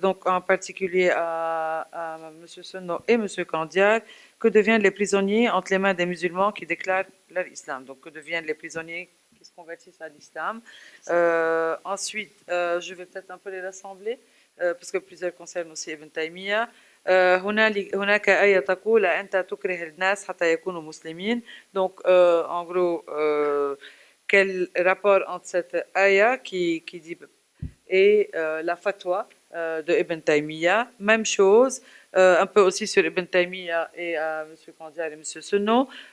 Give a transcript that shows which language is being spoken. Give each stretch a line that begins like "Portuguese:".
French: Donc en particulier à M. Senot et M. Candial. Que deviennent les prisonniers entre les mains des musulmans qui déclarent leur islam? Donc que deviennent les prisonniers qui se convertissent à l'islam? Ensuite, je vais peut-être un peu les rassembler, parce que plusieurs concernent aussi Ibn Taymiyyah.
Arabic: هناك آية تقول أنت تكره الناس حتى يكونوا مسلمين.
French: Donc en gros, quel rapport entre cette ayah qui dit et la fatwa de Ibn Taymiyyah? Même chose, un peu aussi sur Ibn Taymiyyah et M. Candial et M. Senot.